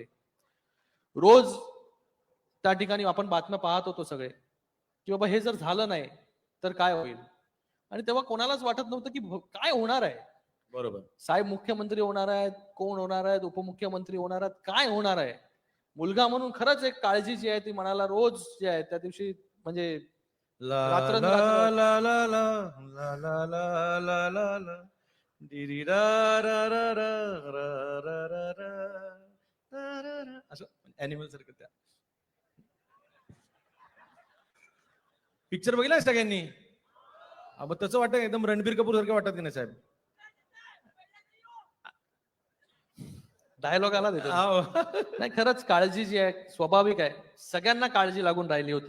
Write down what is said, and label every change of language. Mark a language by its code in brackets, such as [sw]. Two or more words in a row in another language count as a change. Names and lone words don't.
[mr] रोज त्या ठिकाणी आपण बातम्या पाहत होतो सगळे की बाबा हे जर झालं नाही तर काय होईल. आणि तेव्हा कोणालाच वाटत नव्हतं की काय होणार आहे. बरोबर. साहेब मुख्यमंत्री होणार आहेत, कोण होणार आहेत, उपमुख्यमंत्री होणार आहेत, काय होणार आहे. मुलगा म्हणून खरंच एक काळजी जी आहे ती मनाला रोज जे आहे त्या दिवशी म्हणजे ला ला रात्रंदिवस ला ला ला ला ला ला ला ला ला डिरी रा रा रा रा रा रा रा रा रा रा. असं अॅनिमल सारखं त्या पिक्चर बघितलाय सगळ्यांनी? मग तसं वाटतं एकदम रणबीर कपूर सारखं वाटत की नाही साहेब? डायलॉग आला तिथे. नाही, खरंच काळजी जी आहे स्वाभाविक आहे. सगळ्यांना काळजी लागून राहिली होती.